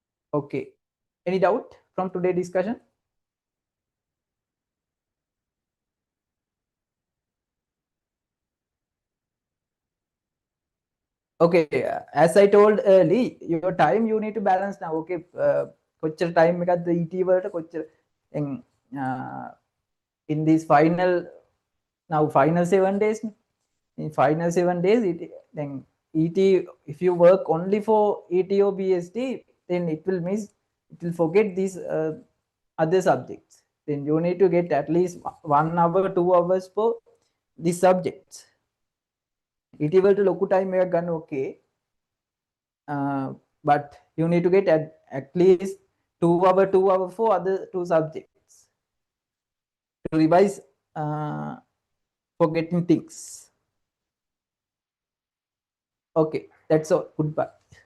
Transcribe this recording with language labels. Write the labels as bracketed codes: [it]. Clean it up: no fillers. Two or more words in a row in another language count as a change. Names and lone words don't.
[en] Okay. Any doubt from today's discussion? Okay, as I told early, your time you need to balance now. Okay, [si] කොච්චර time එකක්ද ET වලට කොච්චර [en] in this final, now final 7 days. In final 7 days, then ET, if you work only for ET or BST, then it will miss, it will forget these other subjects. Then you need to get at least 1 hour 2 hours for these subjects. [si] ET වලට ලොකු time එකක් ගන්න [en] okay, but you need to get at least 2 hour for other 2 subjects to revise forgetting things. Okay, that's all. Goodbye.